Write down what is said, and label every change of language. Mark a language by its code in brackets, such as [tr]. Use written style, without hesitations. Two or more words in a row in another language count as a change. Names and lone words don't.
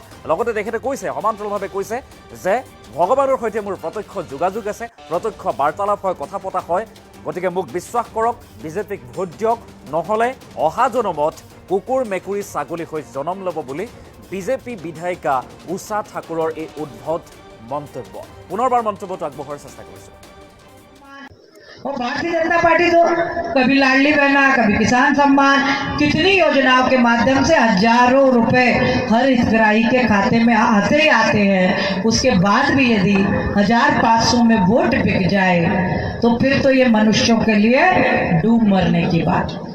[as] লগতে তেখেতে কৈছে, সমান্তৰালভাৱে কৈছে যে ভগৱানৰ সৈতে মোৰ প্ৰত্যক্ষ যোগাযোগ আছে, প্ৰত্যক্ষ বাৰ্তালাপ হয়, কথা পতা হয়, গতিকে মোক বিশ্বাস কৰক, বিজেপিক ভোট দিয়ক, নহ'লে অহা জনমত কুকুৰ মেকুৰী ছাগলী হৈ জনম ল'ব বুলি বিজেপি বিধায়িকা উষা ঠাকুৰৰ এই উদ্ভট মন্তব্য। পুনৰবাৰ মন্তব্যটো আগবঢ়োৱাৰ চেষ্টা কৰিছোঁ। [hi] और भारतीय जनता पार्टी तो कभी लाडली बहना, कभी किसान सम्मान, कितनी योजनाओं के माध्यम से हजारों रुपए हर हितग्राही के खाते में आते ही आते हैं। उसके बाद भी यदि 1500 में वोट बिक जाए तो फिर तो ये मनुष्यों के लिए डूब मरने की बात।